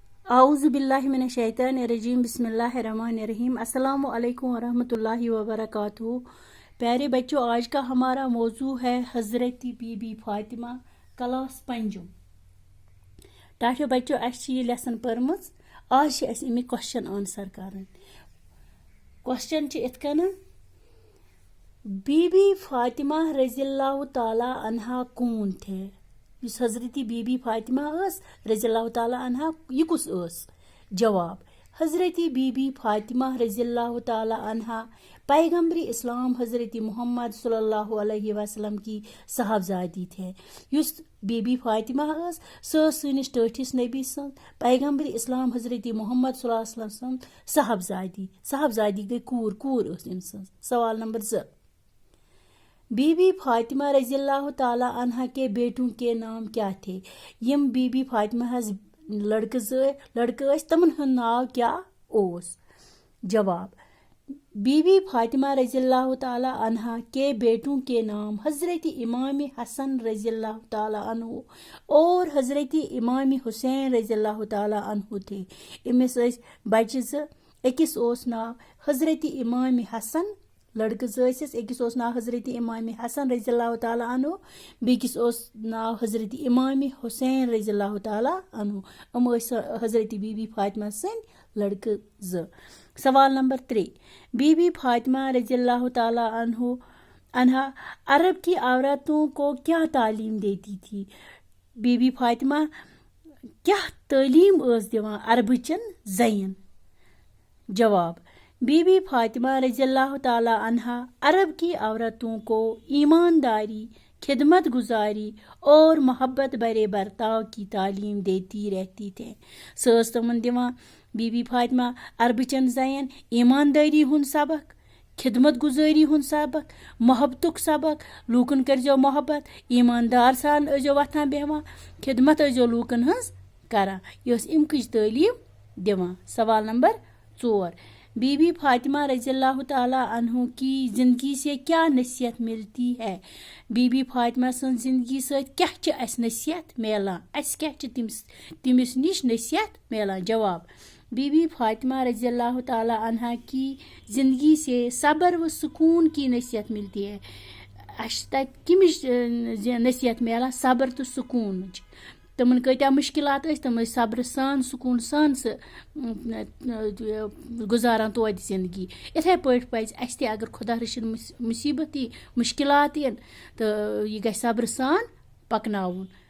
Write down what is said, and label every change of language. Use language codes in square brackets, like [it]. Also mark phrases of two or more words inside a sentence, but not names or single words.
[ar] اعوذ باللہ من الشیطان الرجیم بسم اللہ الرحمن الرحیم السلام علیکم ورحمۃ اللہ وبرکاتہ۔ [ur] پیارے بچوں، آج کا ہمارا موضوع ہے حضرت بی بی فاطمہ، کلاس پنجم۔ [ks] ٹاٹھو بچوں، اَسہِ یہ لیسن پٔرمٕژ، آج چھِ اَسہِ اَمِکۍ [en] question answer [ks] کرٕنۍ۔ کوسچن چھِ اِتھ کٔنۍ: [ur] بی بی فاطمہ [ar] رضی اللہ تعالیٰ عنہا [ur] کون تھے؟ [ks] یُس حضرت بی بی فاطمہ [ar] رضی اللہ تعالیٰ عنہا [ks] یہ کُس ٲس؟ [ur] جواب: حضرت بی بی فاطمہ [ar] رضی اللہ تعالیٰ عنہا [ur] پیغمبر اسلام حضرت محمد [ar] صلی اللہ علیہ وسلم [ur] کی صاحبزادی تھے۔ [ks] یُس بی بی فاطمہ سۄ ٲس سٲنِس ٹٲٹھِس نبی سٕنٛز پیغمبر اسلام حضرت محمد [ar] صلی اللہ علیہ وسلم [ks] سٕنٛز صاحبزادی گٔے کوٗر ٲس أمۍ سٕنٛز۔ [ur] سوال نمبر 2: بی بی فاطمہ [ar] رضی اللہ تعالیٰ عنہا [ur] کے بیٹوں کے نام کیا تھے؟ [ks] یم بی بی فاطمہ ہز لڑکہٕ ٲسۍ تمن ہُنٛد ناو کیا اوس؟ [ur] جواب: بی بی فاطمہ [ar] رضی اللہ تعالیٰ عنہا [ur] کے بیٹوں کے نام حضرت امام حسن [ar] رضی اللہ تعالیٰ عنہ [ur] اور حضرت امام حسین [ar] رضی اللہ تعالیٰ عنہ [ur] تھے۔ [ks] أمِس ٲسۍ بچہِ زٕ، أکِس اوس ناو حضرت امام حسن، لڑکہٕ زٕ ٲسِس، أکِس اوس ناو حضرت امام حسن [ar] رضی اللہ تعالیٰ عنہ، [ks] بیٚکِس اوس ناو حضرت امام حسین [ar] رضی اللہ تعالیٰ عنہ۔ [ks] یِم ٲسۍ حضرت بی بی فاطمہ سٕنٛدۍ لڑکہٕ زٕ۔ [ur] سوال نمبر 3: بی بی فاطمہ [ar] رضی اللہ تعالیٰ عنہا [ur] عرب کی عورتوں کو کیا تعلیم دیتی تھی؟ [ks] بی بی فاطمہ کیا تعلیم ٲس دِوان عربٕچٮ۪ن زنٮ۪ن؟ [ur] جواب: بی بی فاطمہ [ar] رضی اللہ تعالیٰ عنہا [ur] عرب کی عورتوں کو ایمانداری، خدمت گزاری اور محبت بھرے برتاؤ کی تعلیم دیتی رہتی تھے۔ [ks] سۄ ٲس تِمن دِوان، بی بی فاطمہ، عربٕچٮ۪ن زنٮ۪ن ایماندٲری ہُنٛد سبق، خدمت گزٲری ہُنٛد سبق، محبتُک سبق، لوٗکن کٔرۍزیو محبت، ایماندار سان ٲسۍزیو وۄتھان بیٚہوان، خدمت ٲسۍزیو لوٗکن ہٕنٛز کران۔ یہِ ٲس اَمکٕچ تعلیٖم دِوان۔ [ur] سوال نمبر 4: بی بی فاطمہ [ar] رضی اللہ تعالیٰ عنہ [ur] کی زندگی سے کیا نصیحت ملتی ہے؟ [ks] بی بی فاطمہ سٕنٛز زندگی سۭتۍ کیٛاہ چھِ اَسہِ نصیحت میلان؟ اَسہِ کیٛاہ چھِ تٔمِس نِش نصیحت میلان؟ [ur] جواب: بی بی فاطمہ [ar] رضی اللہ تعالیٰ عنہا [ur] کی زندگی سے صبر و سکون کی نصیحت ملتی ہے۔ [ks] اَسہِ چھِ تَتہِ کَمِچ نصیحت میلان؟ صبر تہٕ سکوٗنٕچ۔ تِمن کۭتیاہ مُشکِلات ٲسۍ، تِم ٲسۍ صبرٕ سان، سکوٗن سان سُہ گُزاران توتہِ زندگی۔ یِتھَے پٲٹھۍ پَزِ اَسہِ تہِ، اگر خۄدا رٔچھِن مُصیٖبت یی، مُشکِلات یِن، تہٕ یہِ گژھِ صبرٕ سان پَکناوُن۔